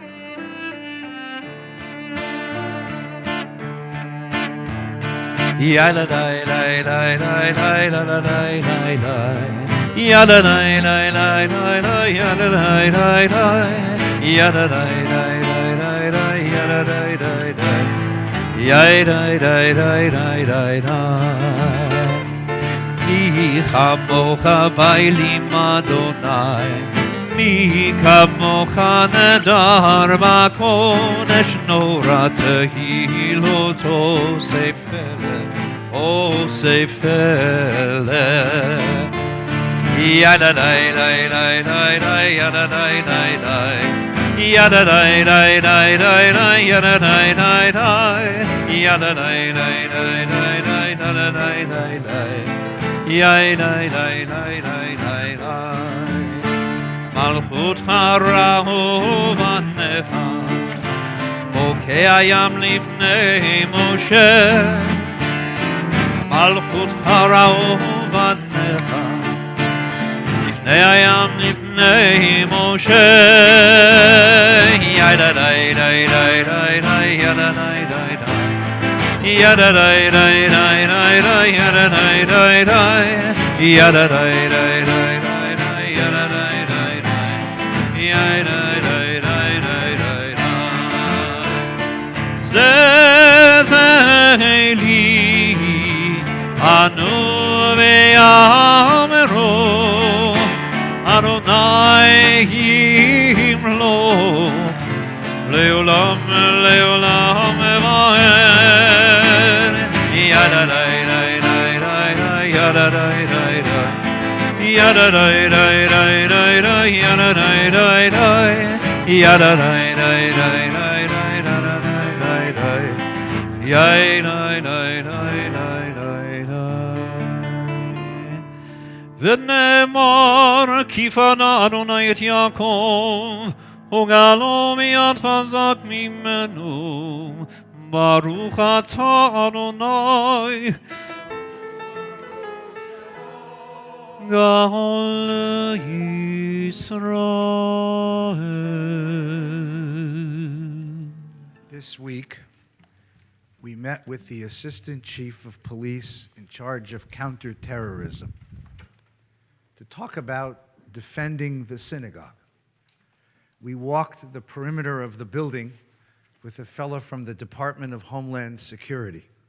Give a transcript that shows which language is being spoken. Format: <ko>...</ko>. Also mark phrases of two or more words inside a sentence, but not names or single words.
<he>Yada dai dai dai dai dai dai dai dai dai. Yada dai dai dai dai dai yada dai dai dai. Yada dai dai dai dai dai yada dai dai dai. Yada dai dai dai dai dai. כמוכה באלים אדוני מי כמוך נדר בקודש נורא תהילות עושה פלא עושה פלא ידה די די די די די ידה די די די ידה די די די די די ידה די די די ידה די די די די די ידה די די די ידה די די די די מלכותך רהוב ענף בוקע ים לפני משה מלכותך רהוב ענף לפני הים לפני משה ידה די די די די די ידה די די די ידה די די די די די ידה די די די ידה די די די די ידה די די די ידה די די די די זה לי אנו ויאמרו אדוני ימלוך לעולם לעולם ועד ידה די די די די די ידה די די די ידה די די די די די ידה די די די ידה די די די די די די די ידה די די די ונאמר כי פנה אדוני את יעקב וגאלו מיד חזק ממנו ברוך אתה אדוני גאל ישראל.</he> <en>This week, we met with the Assistant Chief of Police in charge of counterterrorism to talk about defending the synagogue. We walked the perimeter of the building with a fellow from the Department of Homeland Security.</en>